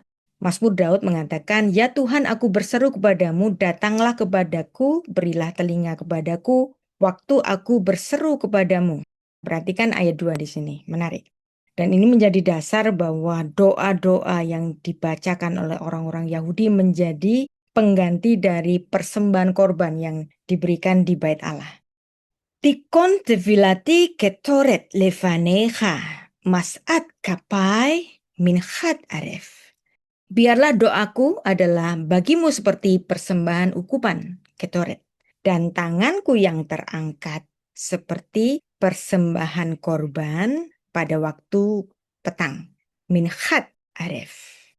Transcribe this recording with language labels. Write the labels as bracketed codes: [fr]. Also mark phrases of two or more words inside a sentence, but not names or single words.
[id] Mazmur Daud mengatakan, ya Tuhan aku berseru kepadamu, datanglah kepadaku, berilah telinga kepadaku, waktu aku berseru kepadamu. Perhatikan ayat 2 di sini, menarik. Dan ini menjadi dasar bahwa doa-doa yang dibacakan oleh orang-orang Yahudi menjadi pengganti dari persembahan korban yang diberikan di Bait Allah. [he] תכון תפלתי קטרת לפניך, משאת כפי מנחת ערב. [id] Biarlah doaku adalah bagimu seperti persembahan ukupan, ketoret. Dan tanganku yang terangkat seperti persembahan korban pada waktu petang. [he] מנחת ערב.